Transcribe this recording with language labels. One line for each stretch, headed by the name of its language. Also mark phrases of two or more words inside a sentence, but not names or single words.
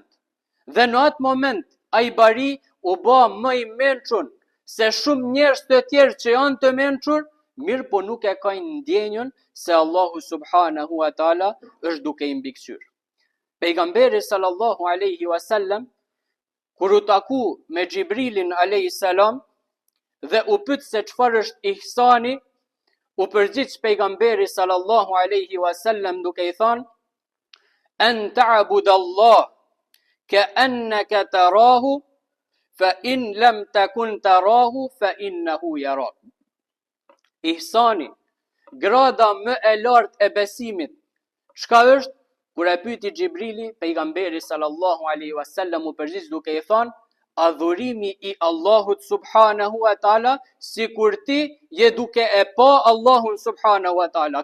Albanian: Dhe në atë moment ai bari u bë më i mençur se shumë njerëz të tjerë që janë të mençur, mirë po nuk e kanë ndjenjën se Allahu
Arabic: سبحانه وتعالى
Albanian: është duke i mbikëqyr. Pejgamberi
Arabic: صلى الله عليه وسلم
Albanian: kur u taku me Xhibrilin
Arabic: عليه السلام
Albanian: dhe u pyet se çfarë është ihsani, u përgjigj pejgamberi
Arabic: صلى الله عليه وسلم
Albanian: duke i thënë:
Arabic: "أن تعبد الله كأنك تراه فإن لم تكن تراه فإنه يراك."
Albanian: Ihsani, grada më e lartë e besimit, çka është? Kur e pyeti Xhibrili, pejgamberi
Arabic: صلى الله عليه وسلم
Albanian: u përgjigj duke i thënë: "Adhurimi i Allahut
Arabic: سبحانه وتعالى
Albanian: sikur ti je duke e pa Allahun
Arabic: سبحانه وتعالى."